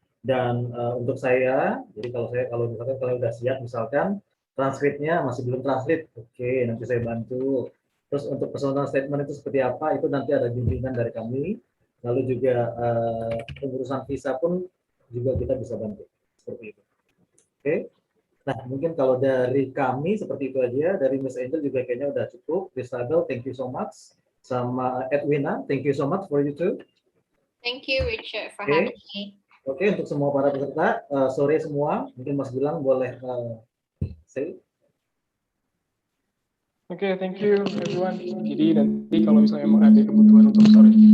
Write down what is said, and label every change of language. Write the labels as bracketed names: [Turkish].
[Indonesian] Dan untuk saya, jadi kalau misalkan kalian udah siap, misalkan transkripnya masih belum translate, oke, nanti saya bantu. Terus untuk personal statement itu seperti apa, itu nanti ada bimbingan dari kami. Lalu juga pengurusan visa pun juga kita bisa bantu seperti itu. Oke. Nah, mungkin kalau dari kami seperti itu aja. Dari Miss Angel juga kayaknya udah cukup. Kristabel, [English] thank you so much. [Indonesian] Sama [English] Edwina, thank you so much for you too. Thank you, Richard, for having me. [Indonesian] Oke, untuk semua para peserta, sore semua. Mungkin Mas bilang boleh say. [English] Oke, thank you everyone. [Indonesian] Jadi nanti kalau misalnya emang ada kebutuhan untuk sore.